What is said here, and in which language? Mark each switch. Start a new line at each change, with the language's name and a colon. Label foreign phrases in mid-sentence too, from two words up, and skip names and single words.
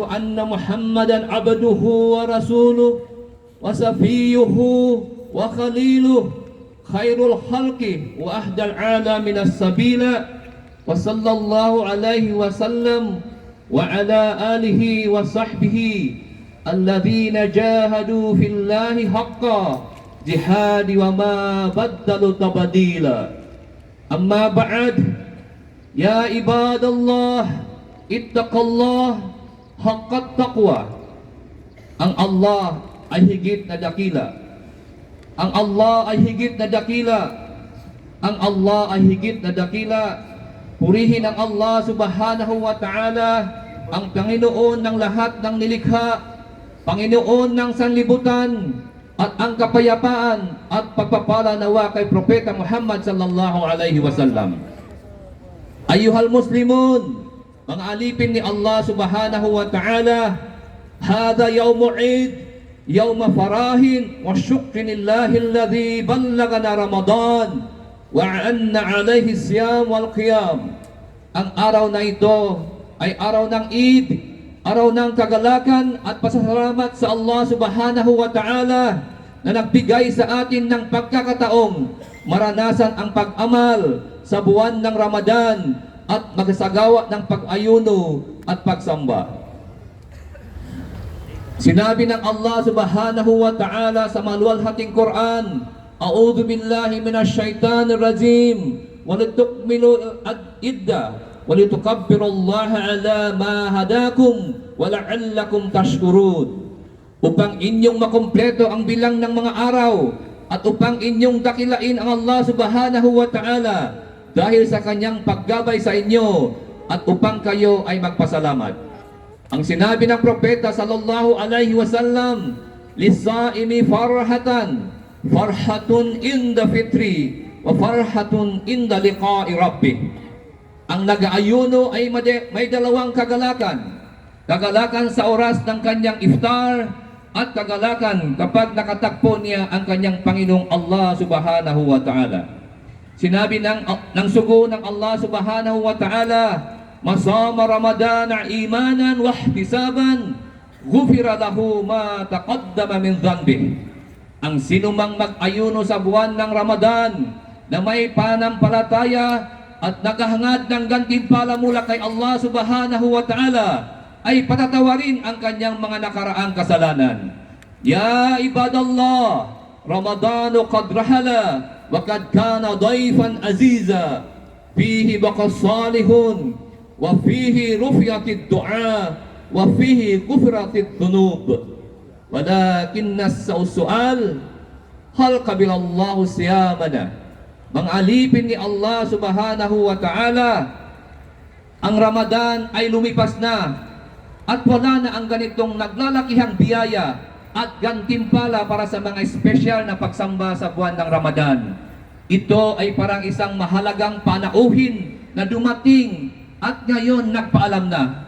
Arabic: أن محمدا عبده ورسوله وصفيه وخليله خير الخلق وأهدى العالمين السبيل وصلى الله عليه وسلم وعلى آله وصحبه الذين جاهدوا في الله حقا جهاد وما بدلوا تبديلا. أما بعد يا عباد الله اتقوا الله حق التقوى.
Filipino: Ang Allah ay higit na dakila. Ang Allah ay higit na dakila. Ang Allah ay higit na dakila. Purihin ang Allah
Arabic: سبحانه وتعالى,
Filipino: ang Panginoon ng lahat ng nilikha, Panginoon ng sanlibutan, at ang kapayapaan at pagpapala nawa kay Propeta Muhammad
Arabic: صلى الله عليه وسلم. أيها المسلمون,
Filipino: mga alipin ni Allah
Arabic: سبحانه وتعالى هذا يوم العيد يوم فرح وشكر لله الذي بلغنا رمضان وأعاننا عليه الصيام والقيام.
Filipino: Ang araw na ito ay araw ng Eid, araw ng kagalakan at pasasalamat sa Allah
Arabic: سبحانه وتعالى
Filipino: na nagbigay sa atin ng pagkakataong maranasan ang pag-amal sa buwan ng Ramadan at magsagawa ng pag-ayuno at pagsamba. Sinabi ng Allah
Arabic: سبحانه وتعالى
Filipino: sa maluwalhating Quran,
Arabic: أعوذ بالله من الشيطان الرجيم ولتكملوا العدة ولتكبروا الله على ما هداكم ولعلكم تشكرون.
Filipino: Upang inyong makumpleto ang bilang ng mga araw at upang inyong dakilain ang Allah
Arabic: سبحانه وتعالى
Filipino: dahil sa kanyang paggabay sa inyo at upang kayo ay magpasalamat. Ang sinabi ng propeta
Arabic: صلى الله عليه وسلم للصائم فرحتان فرحة عند فطره وفرحة عند لقاء ربه.
Filipino: Ang nag-aayuno ay may dalawang kagalakan. Kagalakan sa oras ng kanyang iftar at kagalakan kapag nakatagpo niya ang kanyang Panginoong Allah
Arabic: سبحانه وتعالى.
Filipino: Sinabi ng sugo ng Allah
Arabic: سبحانه وتعالى من صام رمضان إيمانا واحتسابا غفر له ما تقدم من ذنبه.
Filipino: Ang sinumang mag-ayuno sa buwan ng Ramadan na may panampalataya at naghahangad ng gantimpala mula kay Allah
Arabic: سبحانه وتعالى
Filipino: ay patatawarin ang kanyang mga nakaraang kasalanan.
Arabic: يا عباد الله رمضان قد رحل وقد كان ضيفا عزيزا فيه بقاء صالح وفيه رفعة الدعاء وفيه غفران الذنوب. ولكن السؤال هل قبل الله صيامنا.
Filipino: Mga alipin ni Allah
Arabic: سبحانه وتعالى,
Filipino: ang Ramadan ay lumipas na at wala na ang ganitong naglalakihang biyaya at gantimpala para sa mga espesyal na pagsamba sa buwan ng Ramadan. Ito ay parang isang mahalagang panauhin na dumating at ngayon nagpaalam na.